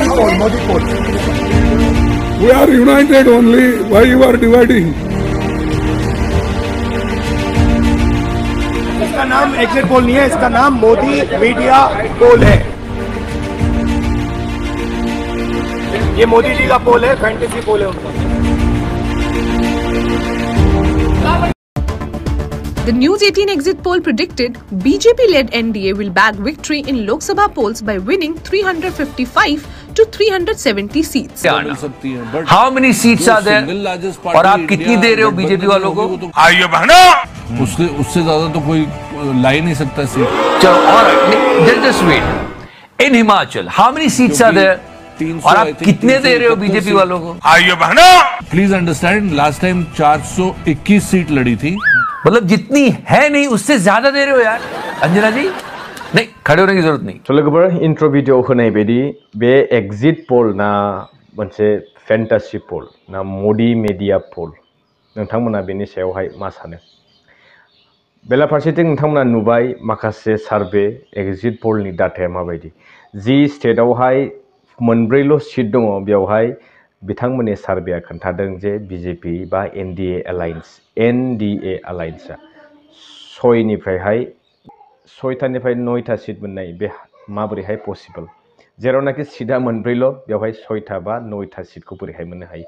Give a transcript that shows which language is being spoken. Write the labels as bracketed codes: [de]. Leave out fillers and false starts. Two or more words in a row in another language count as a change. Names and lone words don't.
[en] Modi poll. We are united only. Why you are dividing? [hi] इसका नाम [en] exit poll [hi] नहीं है, इसका नाम मोदी [en] media poll [hi] है। ये मोदी जी का पोल है, [en] fantasy poll [hi] है उनका। [en] The News 18 exit poll predicted BJP-led NDA will bag victory in Lok Sabha polls by winning 355 to 370 seats. How many seats are there? [hi] और आप कितनी दे रहे हो बीजेपी वालों को? आइए बहनों, उससे ज्यादा तो कोई ला ही नहीं सकता सीट। चलो, [en] alright, just wait. In Himachal, how many seats are there? [hi] और आप कितने दे रहे हो बीजेपी वालों को? आइए बहनों, [en] please understand, last time [hi] 421 सीट लड़ी थी। मतलब जितनी है नहीं उससे ज्यादा दे रहे हो यार। अंजना जी, नहीं, खड़े होने की जरूरत नहीं। [brx] So लोगोफोर [en] intro video [brx] होनाय बायदि बे [en] exit poll [brx] ना मोनसे [en] fantasy poll [brx] ना मोदी [en] media poll, [brx] नोंथांमोना बेनि सायावहाय मा सानो? बेलाफारसेथिं नोंथांमोना नुबाय माखासे [en] survey exit poll [brx] डाटाया माबायदि। जि स्टेटआवहाय मोनब्रैल' सीट दङ बेवहाय बिथांमोननि सार्भेया खोन्थादों जे बीजेपी बा [en] NDA alliance [brx] 6निफ्राय 9था सीट मोननाय बे माबोरैहाय पसिबल, जेरावनाखि सीटआ मोनब्रैल' बेवहाय 6था बा 9था सीटखौ बोरैहाय मोननो हायो।